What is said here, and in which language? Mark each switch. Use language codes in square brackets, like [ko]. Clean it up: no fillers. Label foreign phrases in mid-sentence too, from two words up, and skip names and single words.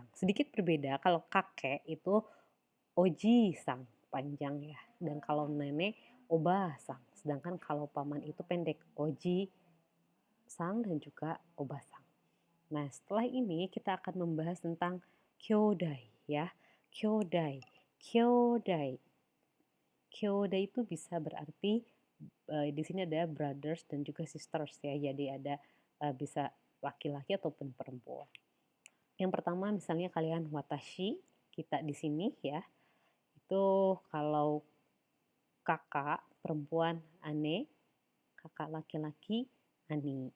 [id] Sedikit berbeda, kalau kakek itu oji-sang panjang ya. Dan kalau nenek obasang. Sedangkan kalau paman itu pendek, oji-sang dan juga obasang. Nah, setelah ini kita akan membahas tentang kyodai ya. Kyodai. Kyodai. Kyodai itu bisa berarti di sini ada brothers dan juga sisters ya. Jadi ada bisa laki-laki ataupun perempuan. Yang pertama misalnya kalian watashi, kita di sini ya. Itu kalau kakak perempuan ane, kakak laki-laki ani.